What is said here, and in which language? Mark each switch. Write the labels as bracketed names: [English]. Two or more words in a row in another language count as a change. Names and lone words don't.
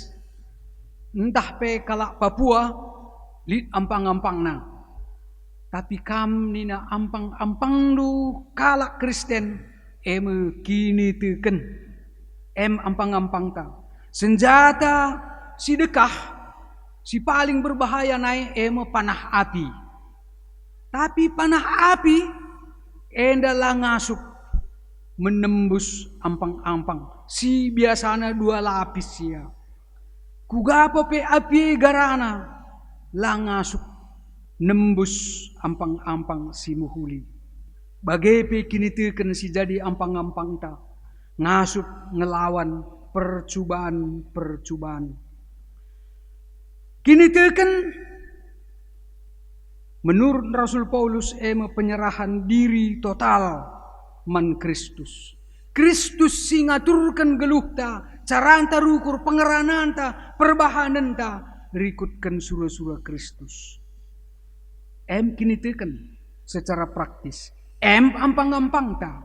[Batak Karo] Entah pe kalak Papua lid ampang-ampang na. Tapi kam nina ampang-ampang du kalak Kristen kini teken ampang-ampang ta. Senjata si dekah si [Indonesian] paling berbahaya [Batak Karo] naik panah api. Tapi panah api endalah ngasuk menembus ampang-ampang. Si biasanya 2 lapis ya. Kugapo pe api garana lah ngasuk nembus ampang-ampang si muhuli. Bagai pe kini teken si jadi ampang-ampang ta. Ngasup ngelawan percubaan. Kini teken [Indonesian] menurut Rasul Paulus penyerahan diri total [Batak Karo] man Kristus. Kristus singaturkan geluhta, caranta rukur pengerananta, perbahananta, rikutkan surah-surah Kristus. Kini teken [Indonesian] secara praktis. [Batak Karo] Ampang-ampang ta.